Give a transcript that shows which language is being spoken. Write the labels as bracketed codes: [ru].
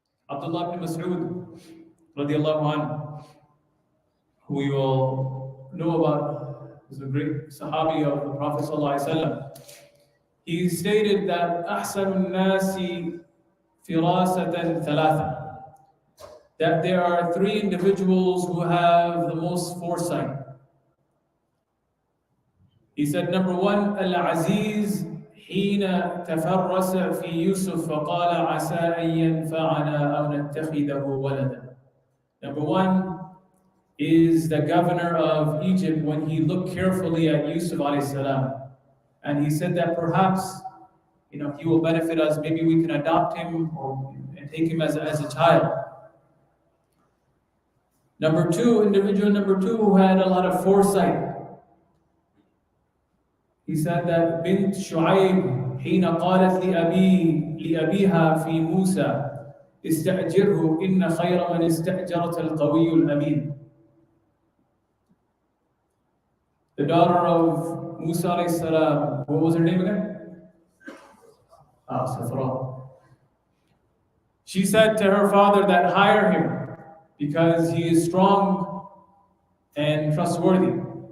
[en] Abdullah ibn Mas'ud, radiallahu anhu, who you all know about, is a great Sahabi of the Prophet sallallahu alaihi wasallam. He stated that [ar] أحسن الناس فراسة ثلاثة, [en] that there are three individuals who have the most foresight. He said, number one, [ar] Al-Aziz حين تفرس في يوسف فقال عسى أن ينفعنا أو نتخذه ولدا. [en] Number one is the governor of Egypt when he looked carefully at Yusuf alayhi salam, and he said that perhaps, he will benefit us. Maybe we can adopt him and take him as a child. Individual number two who had a lot of foresight. He said that [ar] بنت شعيب حين قالت لأبيها في موسى استأجره إن خير من استأجرت القوي الأمين. [en] The daughter of Musa alayhi salam, what was her name again? Safra. She said to her father that hire him because he is strong and trustworthy.